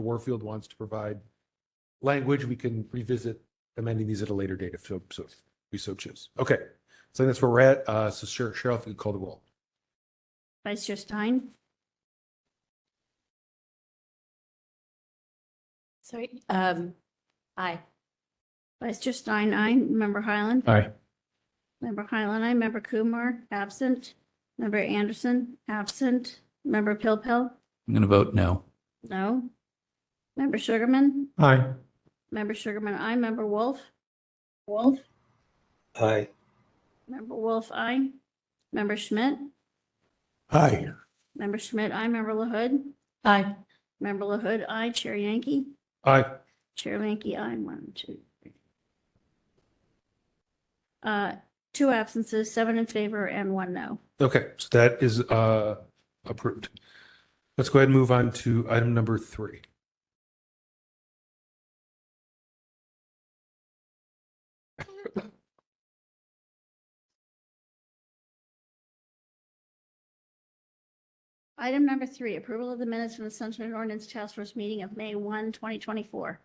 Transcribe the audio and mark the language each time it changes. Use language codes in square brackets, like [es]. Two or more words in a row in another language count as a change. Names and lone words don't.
[en] Warfield wants to provide language, we can revisit amending these at a later date if we so choose. Okay. So that's where we're at. So Cheryl, if you could call the roll. Vice Chair Stein, Sorry, aye. Vice Chair Stein, aye. Member Highland. Aye. Member Highland, aye. Member Kumar, absent. Member Anderson, absent. Member Pilpel, I'm going to vote no. no. Member Sugarman, Aye. Member Sugarman, aye. Member Wolf. Wolf. Aye. Member Wolf, aye. Member Schmidt. Aye. Member Schmidt, aye. Member LaHood. Aye. Member LaHood, aye. Chair Yankee. Aye. Chair Yankee, aye. 1, 2, 3. 2 absences, 7 in favor, and 1 no. Okay. So that is approved. Let's go ahead and move on to item number 3. Item number 3, approval of the minutes from the Sunshine Ordinance Task Force meeting of May 1, 2024.